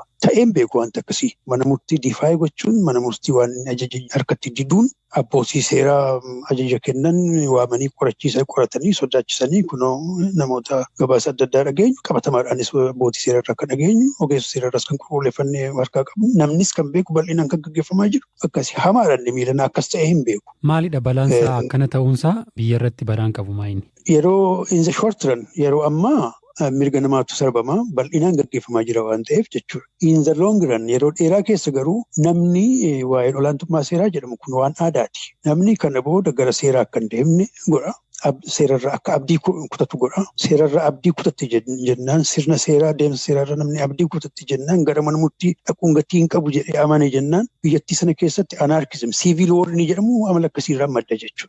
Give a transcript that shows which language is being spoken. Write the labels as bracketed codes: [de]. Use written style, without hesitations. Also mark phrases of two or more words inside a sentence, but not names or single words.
[om] Ta'een beeku wanta akkasii. Mana murtii difaayii gochuun mana murtii waan ajaja harkatti diduun abbootii seeraa ajaja kennan waamanii qoratanii sodaachisanii kunoo namoota gabaasa adda addaa dhageenyu qabatamaadhaanis abbootii seerarraa kan dhageenyu ogeessa seerarraas kan qulqulleeffannee harkaa qabu namnis kan beeku bal'inaan kan gaggeeffamaa jiru akkasii hamaadhaan miilana akkas ta'ee hin beeku. Maalidha balaansaa akkana ta'uunsaa biyya irratti balaan qabu maayini? Yeroo [en] in the short run [om] yeroo ammaa mirga namaatu sarbama bal'inaan gaggeeffamaa jira waan ta'eef jechuudha. [en] In the long run [om] yeroo dheeraa keessa garuu namni waa'een olaantummaa seeraa jedhamu kun waan aadaati. Namni kana booda gara seeraa akka hin deemne godha. Seerarra akka abdii kutatu godha. Seerarra abdii kutatte jennaan sirna seeraa deemsa seerarra namni abdii kutatte jennaan gara mana murtii dhaquun gatii hin qabu jedhee amane jennaan biyyattii sana keessatti [en] anarkizim siivil woor [om] ni jedhamu amala akkasiirraa madda jechuudha.